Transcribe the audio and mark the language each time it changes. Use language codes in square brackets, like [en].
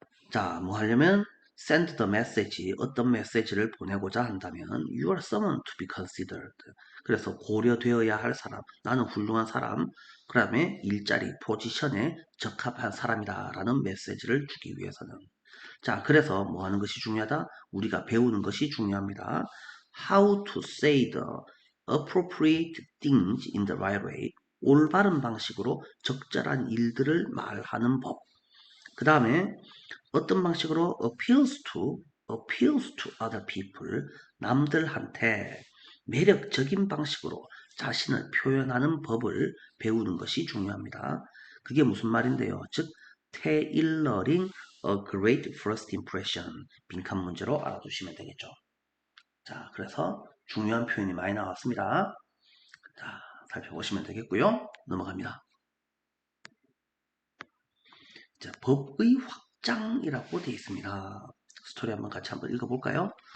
[en] 자, 뭐 하려면 send the message, [ko] 어떤 메시지를 보내고자 한다면 [en] you are someone to be considered. [ko] 그래서 고려되어야 할 사람, 나는 훌륭한 사람, 그 다음에 일자리, 포지션에 적합한 사람이다 라는 메시지를 주기 위해서는, 자, 그래서 뭐 하는 것이 중요하다? 우리가 배우는 것이 중요합니다. [en] How to say the appropriate things in the right way. [ko] 올바른 방식으로 적절한 일들을 말하는 법. 그 다음에 어떤 방식으로 [en] appeals to other people, [ko] 남들한테 매력적인 방식으로 자신을 표현하는 법을 배우는 것이 중요합니다. 그게 무슨 말인데요? 즉 테일러링 [en] a great first impression. [ko] 빈칸 문제로 알아두시면 되겠죠. 자, 그래서 중요한 표현이 많이 나왔습니다. 자, 살펴보시면 되겠고요. 넘어갑니다. 자, 법의 확장이라고 되어 있습니다. 스토리 한번 읽어볼까요?